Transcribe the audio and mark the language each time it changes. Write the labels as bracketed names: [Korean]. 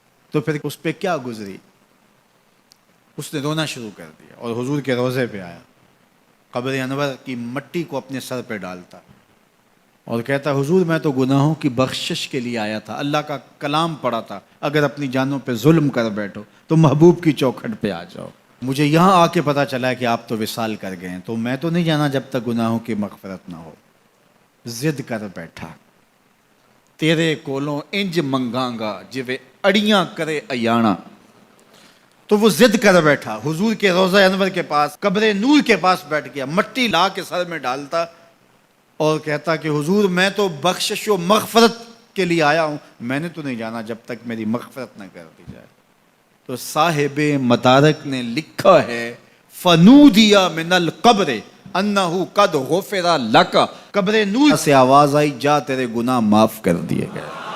[Urdu] تو پھر اس پہ کیا گزری، اس نے رونا شروع کر دیا اور حضور کے روضے پہ آیا، قبر انور کی مٹی کو اپنے سر پہ ڈالتا اور کہتا حضور میں تو گناہوں کی بخشش کے لیے آیا تھا، اللہ کا کلام پڑھا تھا اگر اپنی جانوں پہ ظلم کر بیٹھو تو محبوب کی چوکھٹ پہ آ جاؤ. مجھے یہاں آ کے پتہ چلا کہ آپ تو وصال کر گئے ہیں، تو میں تو نہیں جانا جب تک گناہوں کی مغفرت نہ ہو. [Punjabi] ضد کر بیٹھا تیرے کولوں انج منگاں جویں اڑیاں کرے ایانا. [Urdu] تو وہ ضد کر بیٹھا حضور کے روضہ انور کے پاس، قبر نور کے پاس بیٹھ گیا، مٹی لا کے سر میں ڈالتا اور کہتا کہ حضور میں تو بخشش و مغفرت کے لیے آیا ہوں، میں نے تو نہیں جانا جب تک میری مغفرت نہ کر دی جائے. تو صاحب مدارک نے لکھا ہے [Arabic] فنودی من القبر انہ قد غفر لک، [Urdu] قبر نور سے آواز آئی جا تیرے گناہ معاف کر دیے گئے.